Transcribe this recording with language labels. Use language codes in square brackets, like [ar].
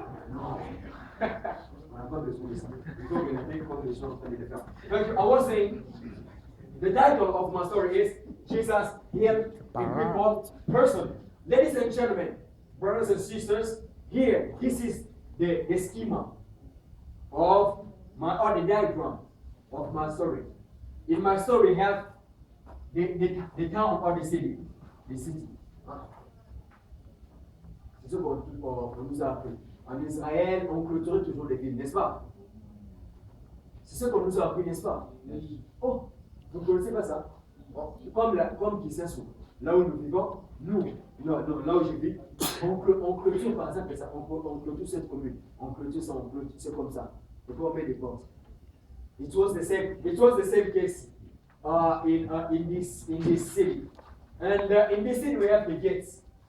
[fr] Non. On n'a pas besoin de ça. Il faut que les gens comme les gens sont en train de le faire. Donc, [en] I was saying, the title of my story is Jesus healed a crippled person. Ladies and gentlemen, brothers and sisters, here, this is the schema of my, or the diagram of my story. In my story, we have the town or the city. The city. [fr] C'est ce qu'on nous a appris. En Israël, on clôture toujours les villes, n'est-ce pas? C'est ce qu'on nous a appris, n'est-ce pas? Oh, vous ne connaissez pas ça? Comme qui s'assout. Là où nous vivons, là où je vis, on clôture par exemple ça. On clôture cette commune. On clôture ça, c'est comme ça. Et puis on met des portes. [en] It was the same case in this city. And in this city we have the gates.